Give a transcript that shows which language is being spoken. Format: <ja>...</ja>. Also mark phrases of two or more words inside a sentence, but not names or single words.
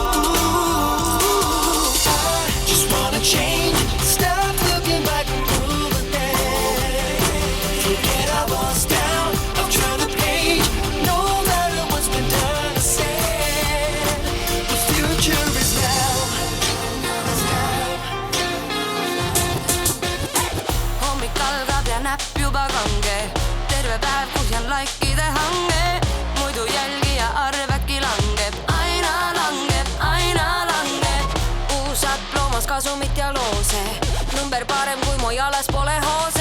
<en>Ooh, I just wanna change, stop looking back and move ahead. Forget I was down, I'll turn the page, no matter what's been done or said. The future is now.</en> <et>Hommikal algab ja näpp juba kange, terve päev kuhjan laikide hange. Muidu jälgija arv äkki langeb, aina langeb. Uusad loomas kasumit ja loose, number parem kui mu jalas pole hoose.</et>